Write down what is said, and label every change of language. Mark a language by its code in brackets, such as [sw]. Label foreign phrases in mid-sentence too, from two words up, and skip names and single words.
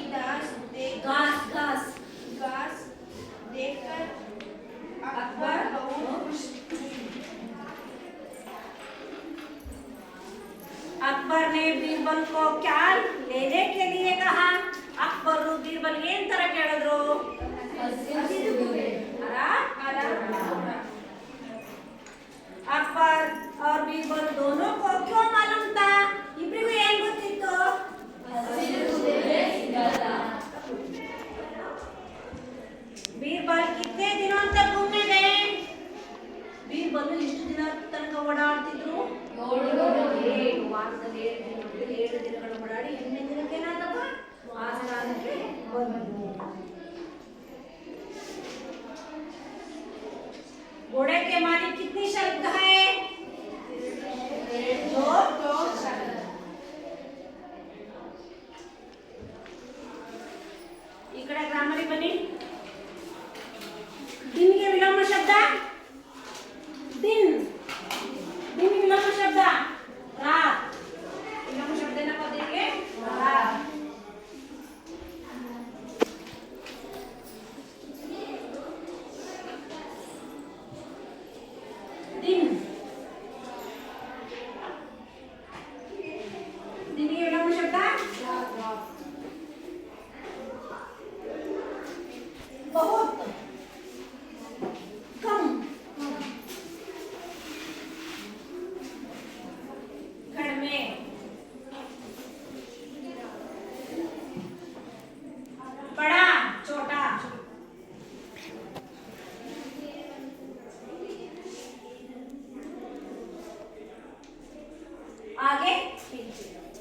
[hi] घास घास घास देखकर अकबर बहुत खुश अकबर ने बीरबल को क्या लेने के लिए कहा अकबर बीरबल [kn] ಏನ್ ತರ ಕೇಳಿದ್ರು [hi] अकबर और बीरबल दोनों को क्यों मालूम था [kn] ಇಬ್ಬರಿಗೂ ಏನ್ ಗೊತ್ತಿತ್ತು [hi] बीरबल कितने दिनों तक घूमने गए बीरबल ಎಷ್ಟು ದಿನ ತನಕ ಓಡಾಡ್ತಿದ್ರು 7 ವಾರದಲ್ಲಿ 7 ದಿನಗಳು ಓಡಾಡಿ 8ನೇ ದಿನಕ್ಕೆ ಏನಾದಪ್ಪ ಆಸ್ಥಾನಕ್ಕೆ ಬಂದರು घोड़े के मालिक कितनी शर्त है दो शर्त [kn] ಈ ಕಡೆ ಗ್ರಾಮರಿ ಬನ್ನಿ ದಿನ್ಗೆ ವಿಲೋಮ ಶಬ್ದ [hi] दिन दिन विलोम शब्द रात विलोम शब्द [kn] ಏನಪ್ಪ ದಿನ್ಗೆ ರಾತ್ [hi] दिन दिन के विलोम शब्द बहुत कम ಕಡಿಮೆ बड़ा छोटा आगे पीछे।